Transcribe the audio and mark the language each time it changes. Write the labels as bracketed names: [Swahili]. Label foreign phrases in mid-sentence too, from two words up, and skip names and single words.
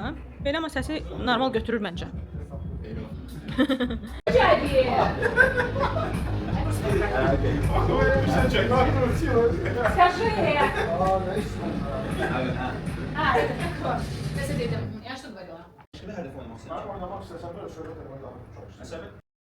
[Azerbaijani] Belə amma səsi normal götürür məncə. [Russian] Скажи. [Azerbaijani] Nəsə dedim, yaxşı говорила. Şöyle hədəf oynamaq istəyirəm. [Turkish] Oynamak istesem böyle şöyle demek daha çok. [Azerbaijani] Məsələn,